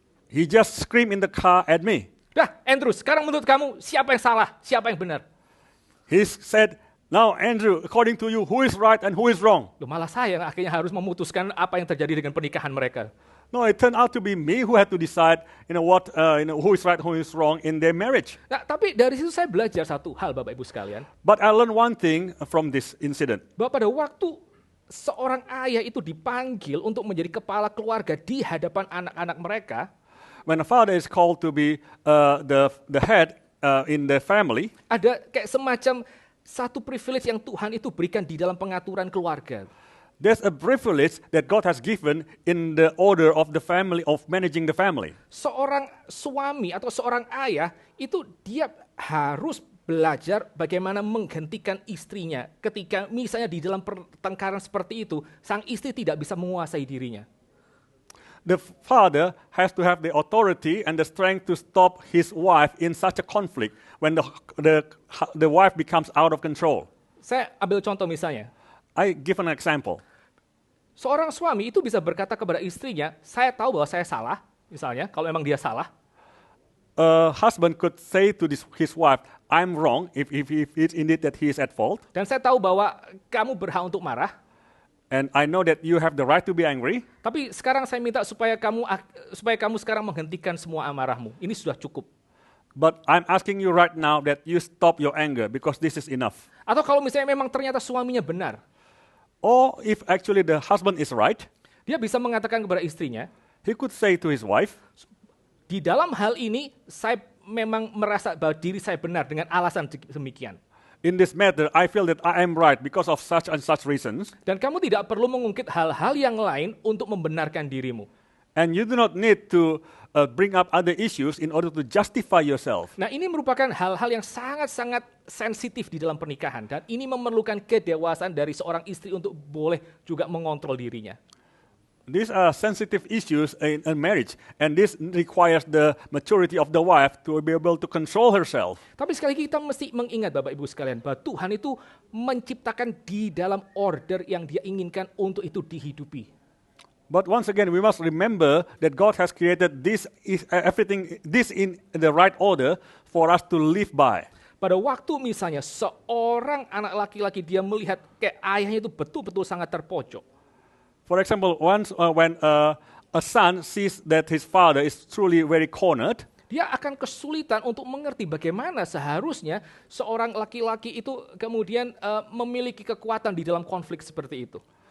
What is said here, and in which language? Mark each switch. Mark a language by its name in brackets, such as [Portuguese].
[English] He just screamed in the car at me. [Indonesian] Dah, Andrew, sekarang menurut kamu siapa yang salah, siapa yang benar? [English] He said, "Now, Andrew, according to you, who is right and who is wrong?" [Indonesian] Loh, malah saya yang akhirnya harus memutuskan apa yang terjadi dengan pernikahan mereka. [English] No, it turned out to be me who had to decide, who is right, who is wrong in their marriage. [Indonesian] Nah, tapi dari situ saya belajar satu hal, Bapak Ibu sekalian, [English] But I learned one thing from this incident. [Indonesian] bahwa pada waktu seorang ayah itu dipanggil untuk menjadi kepala keluarga di hadapan anak-anak mereka, [English] When a father is called to be the head in the family, [Indonesian] ada kayak semacam satu privilege yang Tuhan itu berikan di dalam pengaturan keluarga. [English] there's a privilege that God has given in the order of the family, of managing the family. [Indonesian] Seorang suami atau seorang ayah itu dia harus belajar bagaimana menggantikan istrinya ketika misalnya di dalam pertengkaran seperti itu, sang istri tidak bisa menguasai dirinya. [English] The father has to have the authority and the strength to stop his wife in such a conflict when the wife becomes out of control. [Indonesian] Saya ambil contoh misalnya, [English] I give an example. [Indonesian] seorang suami itu bisa berkata kepada istrinya, saya tahu bahwa saya salah, misalnya kalau memang dia salah, [English] A husband could say to his wife, "I'm wrong," if it's indeed that he is at fault, [Indonesian] dan saya tahu bahwa kamu berhak untuk marah, [English] and I know that you have the right to be angry, [Indonesian] tapi sekarang saya minta supaya kamu sekarang menghentikan semua amarahmu. Ini sudah cukup. [English] but I'm asking you right now that you stop your anger because this is enough. [Indonesian] Atau kalau misalnya memang ternyata suaminya benar, [English] Or if actually the husband is right, [Indonesian] dia bisa mengatakan kepada istrinya, [English] he could say to his wife, [Indonesian] di dalam hal ini saya memang merasa bahwa diri saya benar dengan alasan demikian. [English] "In this matter, I feel that I am right because of such and such reasons, [Indonesian] Dan kamu tidak perlu mengungkit hal-hal yang lain untuk membenarkan dirimu. [English] and you do not need to bring up other issues in order to justify yourself. [Indonesian] Nah, ini merupakan hal-hal yang sangat-sangat sensitif di dalam pernikahan dan ini memerlukan kedewasaan dari seorang istri untuk boleh juga mengontrol dirinya. [English] These are sensitive issues in a marriage, and this requires the maturity of the wife to be able to control herself. [Indonesian] Tapi sekali lagi kita mesti mengingat Bapak Ibu sekalian bahwa Tuhan itu menciptakan di dalam order yang Dia inginkan untuk itu dihidupi. [English] But once again, we must remember that God has created this in the right order for us to live by. [Indonesian] Pada waktu misalnya seorang anak laki-laki dia melihat kayak ayahnya itu betul-betul sangat terpojok. [English] For example, once when a son sees that his father is truly very cornered, [Indonesian] dia akan kesulitan untuk mengerti bagaimana seharusnya seorang laki-laki itu kemudian memiliki kekuatan di dalam konflik seperti itu.